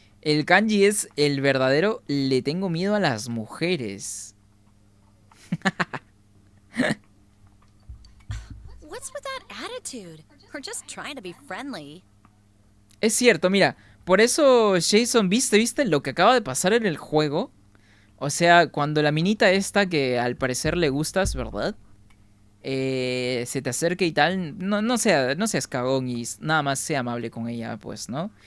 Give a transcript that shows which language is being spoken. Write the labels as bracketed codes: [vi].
[es] El Kanji es el verdadero le tengo miedo a las mujeres. [en] What's with that attitude? We're just trying to be friendly. [es] Es cierto, mira, por eso Jason, ¿viste lo que acaba de pasar en el juego? O sea, cuando la minita esta que al parecer le gustas, ¿verdad? Se te acerque y tal, no seas cagón y nada más sea amable con ella, pues, ¿no?